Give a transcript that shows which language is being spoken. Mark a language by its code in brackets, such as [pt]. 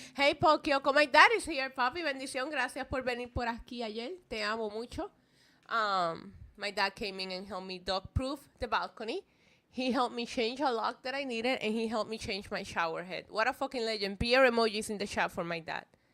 [en] Hey, Paul Kyoko, my dad is here, papi. [es] Bendición, gracias por venir por aquí ayer. Te amo mucho. [en] My dad came in and helped me dog-proof the balcony. He helped me change a lock that I needed, and he helped me change my shower head. What a fucking legend. Beer emojis in the chat for my dad.